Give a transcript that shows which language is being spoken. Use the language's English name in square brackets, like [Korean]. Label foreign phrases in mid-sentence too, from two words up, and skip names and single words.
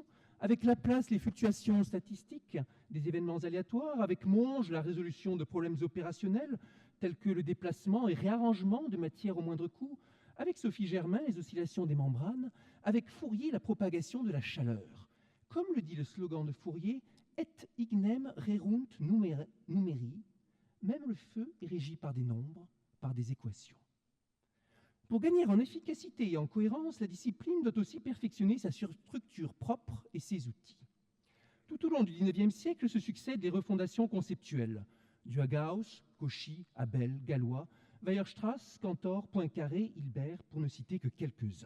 [French] Avec Laplace, les fluctuations statistiques des événements aléatoires. Avec Monge, la résolution de problèmes opérationnels tels que le déplacement et réarrangement de matière au moindre coût. Avec Sophie Germain, les oscillations des membranes. Avec Fourier, la propagation de la chaleur. Comme le dit le slogan de Fourier, « [Latin] Et ignem rerunt numeri », [French] même le feu est régi par des nombres, par des équations. Pour gagner en efficacité et en cohérence, la discipline doit aussi perfectionner sa structure propre et ses outils. Tout au long du XIXe siècle se succèdent des refondations conceptuelles, du à Gauss, Cauchy, Abel, Galois, Weierstrass, Cantor, Poincaré, Hilbert, pour ne citer que quelques-uns.